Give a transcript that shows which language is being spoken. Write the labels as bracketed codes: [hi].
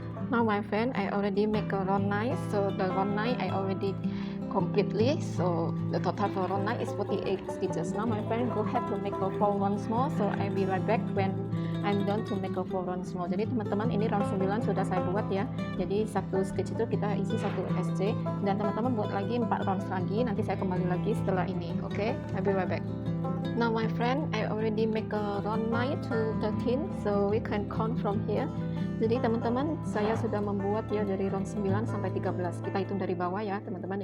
[en] Now my friend, I already make a round 9. So the round 9 I already completely. So the total for round 9 is 48 stitches. Now my friend, go ahead to make a 4 rounds more. So I be right back when I'm done to make a 4 rounds more. [id] Jadi teman-teman, ini round 9 sudah saya buat ya. Jadi satu stitch itu kita isi satu SC, dan teman-teman buat lagi 4 rounds lagi. Nanti saya kembali lagi setelah ini. [en] Oke, I'll be right back. Now my friend, I already make a round 9 to 13. So we can count from here. [id] Jadi teman-teman, saya sudah membuat ya dari round 9 sampai 13. Kita hitung dari bawah ya teman-teman.